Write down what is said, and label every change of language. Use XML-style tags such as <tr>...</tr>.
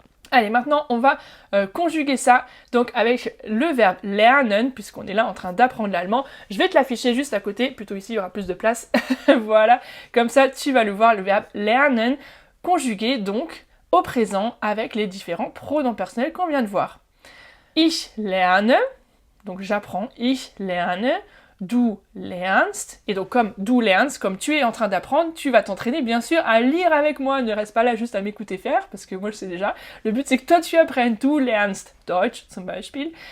<fr>Allez, maintenant, on va conjuguer ça donc avec le verbe lernen, puisqu'on est là en train d'apprendre l'allemand. Je vais te l'afficher juste à côté, plutôt ici, il y aura plus de place. Voilà, comme ça, tu vas le voir, le verbe lernen, conjugué donc au présent avec les différents pronoms personnels qu'on vient de voir.</fr> <de>Ich lerne,</de> <fr>donc j'apprends,</fr> <de>ich lerne. Du lernst,</de> <fr>et donc comme</fr> <de>du lernst,</de> <fr>comme tu es en train d'apprendre, tu vas t'entraîner bien sûr à lire avec moi, ne reste pas là juste à m'écouter faire, parce que moi je sais déjà, le but c'est que toi tu apprennes,</fr> <de>du lernst Deutsch zum Beispiel,</de>